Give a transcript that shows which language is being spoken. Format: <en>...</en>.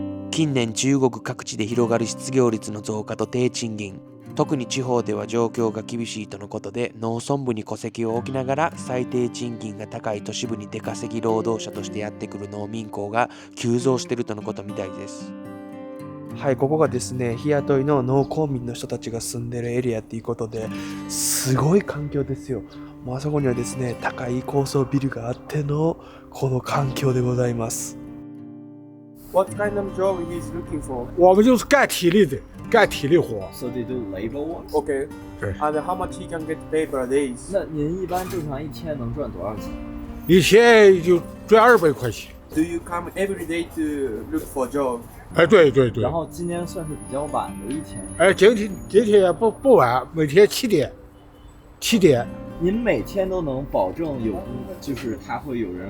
<ja>近年中国各地で広がる失業率の増加と低賃金、特に地方では状況が厳しいとのことで、農村部に戸籍を置きながら最低賃金が高い都市部に出稼ぎ労働者としてやってくる農民工が急増しているとのことみたいです。はい、ここがですね、日雇いの農耕民の人たちが住んでるエリアっていうことで、すごい環境ですよ。もうあそこにはですね、高い高層ビルがあってのこの環境でございます。</ja> <en>What kind of job he is looking for?</en> <zh>我们就是干体力的，干体力活。</zh> <en>So they do labor work. Okay.</en> <zh>对</zh> <en>And how much he can get paid per day?</en> <zh>那您一般正常一天能赚多少钱？一天就赚200块钱。</zh> <en>Do you come every day to look for job?</en> <zh>哎，对对对然。后今天算是比较晚的一天。哎，今天不晚，每天7点。7点。您每天都能保证有，就是他会有人？</zh>